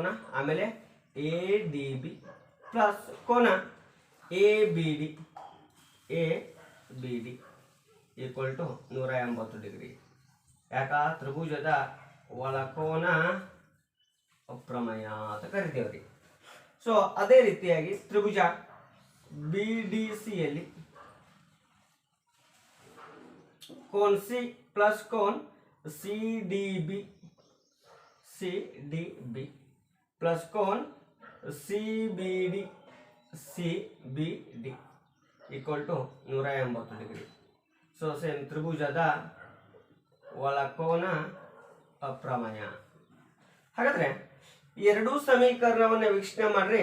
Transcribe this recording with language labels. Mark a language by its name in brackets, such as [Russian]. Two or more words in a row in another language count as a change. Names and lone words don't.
[Kannada] ಆಮೇಲೆ ಎ ಡಿ ಬಿ ಪ್ಲಸ್ ಕೋನ ಎ ಬಿ ಡಿ [English] equal to [Kannada] 180 ಡಿಗ್ರಿ. ಯಾಕ? ತ್ರಿಭುಜದ ಒಳಕೋನ ಅಪ್ರಮೇಯ ಅಂತ ಕರಿತೇವ್ರಿ. ಸೊ ಅದೇ ರೀತಿಯಾಗಿ ತ್ರಿಭುಜ ಬಿ ಡಿ ಸಿಯಲ್ಲಿ ಕೋನ ಸಿ ಪ್ಲಸ್ ಕೋನ ಸಿ ಡಿ ಬಿ ಪ್ಲಸ್ ಕೋನ್ ಸಿ ಬಿ ಡಿ [English] equal to [Kannada] 180 ಡಿಗ್ರಿ. [English] so same [Kannada] ತ್ರಿಭುಜದ ಒಳಕೋನ ಅಪ್ರಮೇಯ. ಹಾಗಾದ್ರೆ ಎರಡೂ ಸಮೀಕರಣವನ್ನು ವೀಕ್ಷಣೆ ಮಾಡ್ರಿ.